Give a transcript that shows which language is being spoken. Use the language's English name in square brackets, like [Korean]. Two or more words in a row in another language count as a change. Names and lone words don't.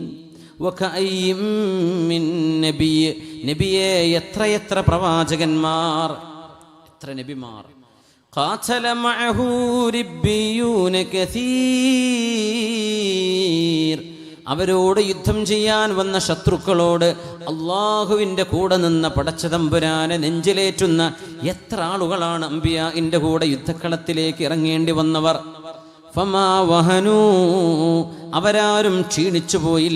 [Arabic] وكأي من نبي يتر [Malayalam] പ്രവാചകന്മാർ, എത്ര നബിമാർ. [Arabic] قاتل معه ربيون كثير. [Malayalam] അവരോട് യുദ്ധം ചെയ്യാൻ വന്ന ശത്രുക്കളോട് അള്ളാഹുവിൻ്റെ കൂടെ നിന്ന പടച്ച തമ്പുരാനെ നെഞ്ചിലേറ്റുന്ന എത്ര ആളുകളാണ് അംബിയാഇന്റെ കൂടെ യുദ്ധക്കളത്തിലേക്ക് ഇറങ്ങേണ്ടി വന്നവർ. [Arabic] فما وهنوا, [Malayalam] അവരാരും ക്ഷീണിച്ചു പോയില്ല.